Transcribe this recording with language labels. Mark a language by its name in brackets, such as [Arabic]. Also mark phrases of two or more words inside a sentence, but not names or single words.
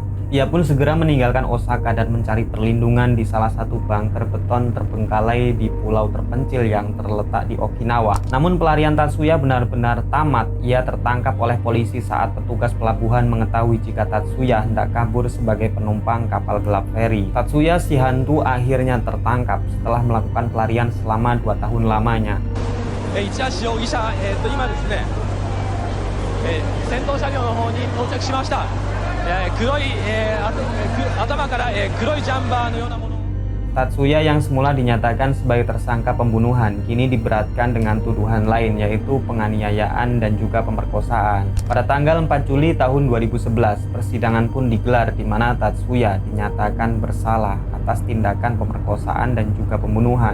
[Indonesian] Ia pun segera meninggalkan Osaka dan mencari perlindungan di salah satu bunker beton terbengkalai di pulau terpencil yang terletak di Okinawa. Namun pelarian Tatsuya benar-benar tamat. Ia tertangkap oleh polisi saat petugas pelabuhan mengetahui jika Tatsuya hendak kabur sebagai penumpang kapal gelap feri. Tatsuya si hantu akhirnya tertangkap setelah melakukan pelarian selama 2 tahun lamanya. [Japanese] 市橋容疑者、今ですね、先頭車両の方に到着しました。黒い、頭から、黒いジャンバーのようなもの。 [Indonesian] Tatsuya yang semula dinyatakan sebagai tersangka pembunuhan kini diberatkan dengan tuduhan lain, yaitu penganiayaan dan juga pemerkosaan. Pada tanggal 4 Juli tahun 2011, persidangan pun digelar di mana Tatsuya dinyatakan bersalah atas tindakan pemerkosaan dan juga pembunuhan.